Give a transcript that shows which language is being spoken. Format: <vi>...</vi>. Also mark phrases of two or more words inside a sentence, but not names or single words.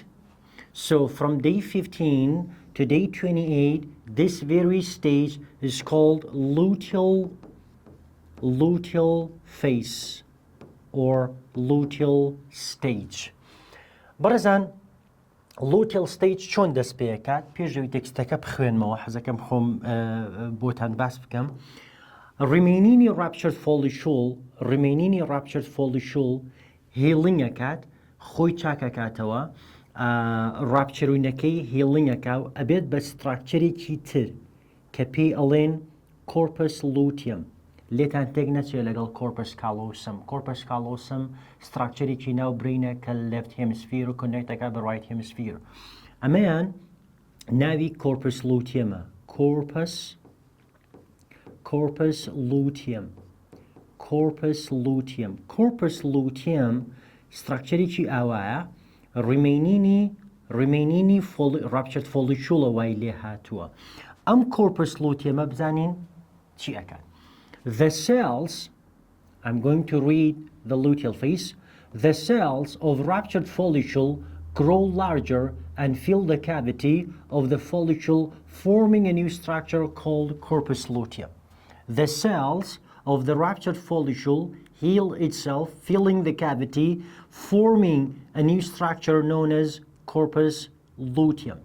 <en>So from day 15 to day 28, this very stage is called luteal phase or luteal stage.</en> <ckb>بەڕێزان</ckb> <en>luteal stage</en> <ckb>چۆن دەست پێ دەکات پێشەوەی تێکستەکە بخوێنمەوە حەزەکەم خۆم بۆتان باس بکەم.</ckb> <en>remaining ruptured follicle healing</en> <ckb>ئەکات خۆی چاکەکاتەوە ڕابچەروونەکەی healing ئەکا و ئەبێت بە ستراکچەرێکی تر کە پێی ئەڵێن</ckb> <en>corpus luteum.</en> <ckb>لێتان تێک نەچێت لەگەڵ</ckb> <en>corpus callosum. corpus callosum</en> <ckb>ستراکچەرێکی ناو برینە کە</ckb> <en>left hemisphere</en> <ckb>و connectەکە بە</ckb> <en>right hemisphere.</en> <ckb>ئەمەیان ناوی</ckb> <en>corpus luteumە. corpus luteum</en> <ckb>ستراکچەرێکی ئاوایە</ckb> <en>remaining ruptured follicle</en> <ckb>وای لێ هاتووە. ئەم</ckb> <en>corpus luteumە</en> <ckb>بزانین چی ئەکات.</ckb> <en>The cells, I'm going to read the luteal phase. The cells of ruptured follicle grow larger and fill the cavity of the follicle, forming a new structure called corpus luteum. The cells of the ruptured follicle heal itself, filling the cavity, forming a new structure known as corpus luteum.</en>